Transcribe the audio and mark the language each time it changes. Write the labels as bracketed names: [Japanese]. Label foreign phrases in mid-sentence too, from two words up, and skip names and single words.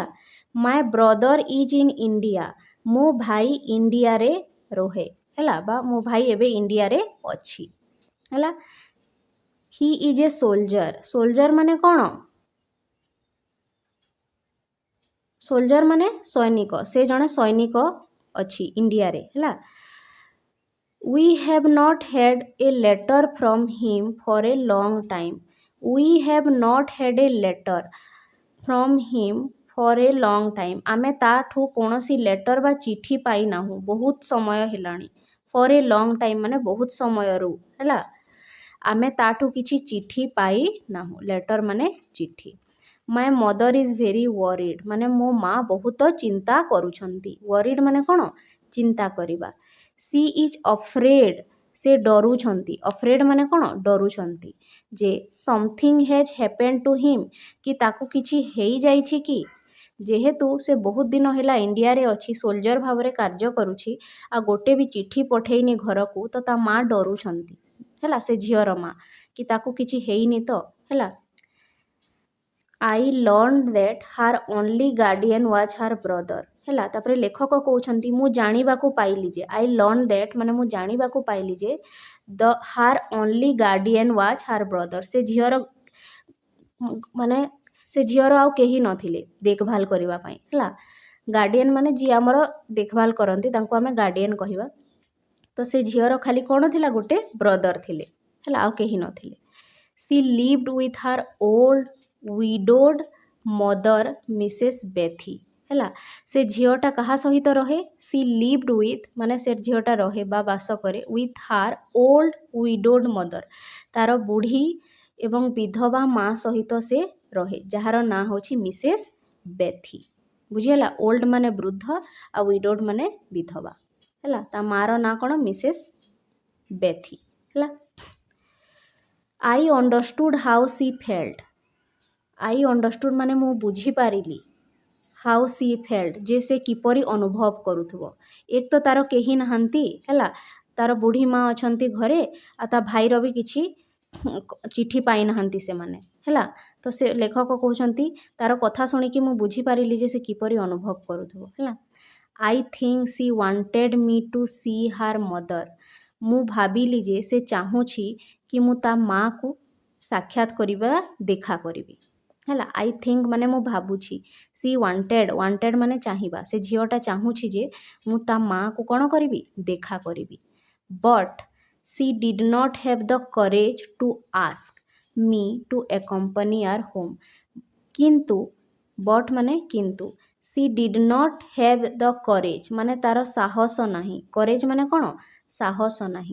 [English] my brother is in India, [Odia] ମୋ ଭାଇ ଇଣ୍ଡିଆରେ ରହେ ହେଲା, ବା ମୋ ଭାଇ ଏବେ ଇଣ୍ଡିଆରେ ଅଛି ହେଲା। [English] he is a soldier, [Odia] ସୋଲଜର ମାନେ କ'ଣ, ସୋଲଜର ମାନେ ସୈନିକ, ସେ ଜଣେ ସୈନିକ ଅଛି ଇଣ୍ଡିଆରେ ହେଲା। [English] We have not had a letter from him for a long time. We have not had a letter from him for a long time. [Odia] ଆମେ ତାଠୁ କୌଣସି ଲେଟର ବା ଚିଠି ପାଇନାହୁଁ ବହୁତ ସମୟ ହେଲାଣି। [English] for a long time [Odia] ମାନେ ବହୁତ ସମୟରୁ ହେଲା। ଆମେ ତାଠୁ କିଛି ଚିଠି ପାଇନାହୁଁ, ଲେଟର ମାନେ ଚିଠି। [English] My mother is very worried, [Odia] ମାନେ ମୋ ମା ବହୁତ ଚିନ୍ତା କରୁଛନ୍ତି। worried ମାନେ କ'ଣ, ଚିନ୍ତା କରିବା। [English] She is afraid, [Odia] ସେ ଡରୁଛନ୍ତି। afraid ମାନେ କ'ଣ, ଡରୁଛନ୍ତି। ଯେ [English] something has happened to him, [Odia] କି ତାକୁ କିଛି ହେଇଯାଇଛି କି। ଯେହେତୁ ସେ ବହୁତ ଦିନ ହେଲା ଇଣ୍ଡିଆରେ ଅଛି, ସୋଲଜର ଭାବରେ କାର୍ଯ୍ୟ କରୁଛି, ଆଉ ଗୋଟେ ବି ଚିଠି ପଠେଇନି ଘରକୁ, ତ ତା ମା ଡରୁଛନ୍ତି ହେଲା, ସେ ଝିଅର ମା, କି ତାକୁ କିଛି ହେଇନି ତ ହେଲା। [English] I learned that her only guardian was her brother ହେଲା। [Odia] ତାପରେ ଲେଖକ କହୁଛନ୍ତି ମୁଁ ଜାଣିବାକୁ ପାଇଲି ଯେ, [English] I learned that [Odia] ମାନେ ମୁଁ ଜାଣିବାକୁ ପାଇଲି ଯେ [English] her only guardian was her brother, [Odia] ସେ ଝିଅର ମାନେ ସେ ଝିଅର ଆଉ କେହି ନଥିଲେ ଦେଖଭାଲ କରିବା ପାଇଁ ହେଲା। ଗାର୍ଡ଼ିଆନ୍ ମାନେ ଯିଏ ଆମର ଦେଖଭାଲ କରନ୍ତି ତାଙ୍କୁ ଆମେ ଗାର୍ଡ଼ିଆନ୍ କହିବା। ତ ସେ ଝିଅର ଖାଲି କ'ଣ ଥିଲା, ଗୋଟେ ବ୍ରଦର ଥିଲେ ହେଲା, ଆଉ କେହି ନଥିଲେ। [English] She lived with her old widowed mother Mrs. [Odia] Bethy ହେଲା। ସେ ଝିଅଟା କାହା ସହିତ ରହେ, [English] she lived with [Odia] ମାନେ ସେ ଝିଅଟା ରହେ ବା ବାସ କରେ [English] with her old widowed mother, [Odia] ତାର ବୁଢ଼ୀ ଏବଂ ବିଧବା ମା ସହିତ ସେ ରହେ, ଯାହାର ନାଁ ହେଉଛି ମିସେସ୍ ବେଥି। ବୁଝିହେଲା, ଓଲ୍ଡ ମାନେ ବୃଦ୍ଧ ଆଉ ୱିଡୋଡ୍ ମାନେ ବିଧବା ହେଲା। ତା ମାର ନାଁ କ'ଣ, ମିସେସ୍ ବେଥି ହେଲା। [English] I understood how she felt, I understood [Odia] ମାନେ ମୁଁ ବୁଝିପାରିଲି, [English] how she felt [Odia] ଯେ ସେ କିପରି ଅନୁଭବ କରୁଥିବ। ଏକ ତ ତାର କେହି ନାହାନ୍ତି ହେଲା, ତାର ବୁଢ଼ୀ ମା ଅଛନ୍ତି ଘରେ, ଆଉ ତା ଭାଇର ବି କିଛି ଚିଠି ପାଇନାହାନ୍ତି ସେମାନେ ହେଲା। ତ ସେ ଲେଖକ କହୁଛନ୍ତି ତାର କଥା ଶୁଣିକି ମୁଁ ବୁଝିପାରିଲି ଯେ ସେ କିପରି ଅନୁଭବ କରୁଥିବ ହେଲା। [English] I think she wanted me to see her mother, [Odia] ମୁଁ ଭାବିଲି ଯେ ସେ ଚାହୁଁଛି କି ମୁଁ ତା ମାଆକୁ ସାକ୍ଷାତ କରିବା, ଦେଖା କରିବି ହେଲା। [English] I think [Odia] ମାନେ ମୁଁ ଭାବୁଛି, [English] she wanted [Odia] ମାନେ ଚାହିଁବା, ସେ ଝିଅଟା ଚାହୁଁଛି ଯେ ମୁଁ ତା ମାଆକୁ କ'ଣ କରିବି, ଦେଖା କରିବି। [English] But she did not have the courage to ask me to accompany her home, [Odia] କିନ୍ତୁ but ମାନେ କିନ୍ତୁ, [English] she did not have the courage [Odia] ମାନେ ତାର ସାହସ ନାହିଁ, courage ମାନେ କ'ଣ, ସାହସ ନାହିଁ।